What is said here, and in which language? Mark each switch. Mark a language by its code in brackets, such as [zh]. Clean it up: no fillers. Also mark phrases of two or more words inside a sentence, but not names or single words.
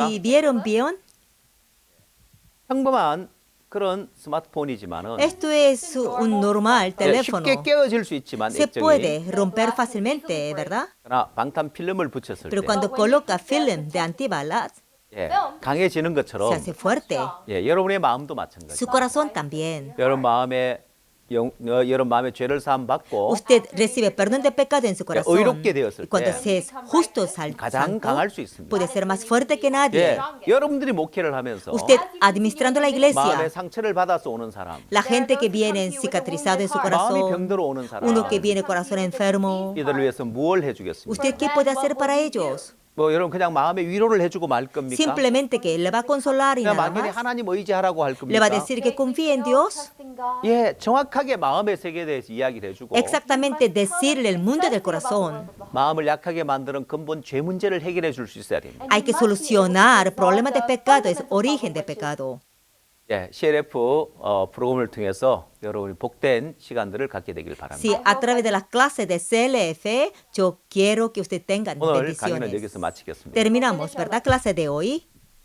[es] Si vieron bien, [ko] 평범한 그런 스마트폰이지만은 [es] esto es un normal [ko] 예, [es] teléfono. [ko] 쉽게 깨어질 수 있지만 [es] Se [ko] 액정이 [es] puede romper fácilmente, ¿verdad? [ko] 그러나 방탄 필름을 붙였을 [es] Pero [ko] 때 [es] cuando coloca film de antibalas, [ko] 예, 강해지는 것처럼 [es] se hace fuerte. [ko] 예, 여러분의 마음도 마찬가지. [es] Su corazón también. [ko] 여러분 마음에 여러분 마음에 죄를 사함 받고 [es] Usted recibe perdón de pecado en su corazón. [ko] 의롭게 되었을 [es] Y cuando [ko] 때 [es] se es justo, [ko] 가장 [es] santo, [ko] 강할 수 있습니다. [es] puede ser más fuerte que nadie. [ko] 예, 여러분들이 목회를 하면서 [es] Usted administrando la iglesia, [ko] 마음에 상처를 받아서 오는 사람, [es] la gente que viene cicatrizado en su [ko] 마음이 [es] corazón, [ko] 병들어 오는 사람, [es] uno que viene corazón enfermo, [ko] 이들을 위해서 무엇을 해주겠습니까? [es] ¿usted qué puede hacer para ellos? [ko] 뭐 여러분 그냥 마음의 위로를 해주고 말 겁니까? [es] Simplemente que le va a consolar y [ko] 그냥 [es] nada [ko] 막연히 [es] más. [ko] 하나님 의지하라고 할 [es] Le va a [ko] 겁니까? [es] decir que confíe en Dios. [ko] 예, 정확하게 마음의 세계에 대해서 이야기를 해주고 [es] Exactamente decirle el mundo del corazón. [ko] 마음을 약하게 만드는 근본 죄 문제를 해결해 줄 수 있어야 됩니다. [es] Hay que solucionar problemas de pecado, es origen de pecado. [ko] 예, CLF 프로그램을 통해서 여러분이 복된 시간들을 갖게 되길 바랍니다. [es] Si a través de las clases de CLF, yo quiero que usted tenga [ko] 오늘 강의는 [es] bendiciones. [ko] 여기서 마치겠습니다. [es] Terminamos, ¿verdad? Clase de hoy.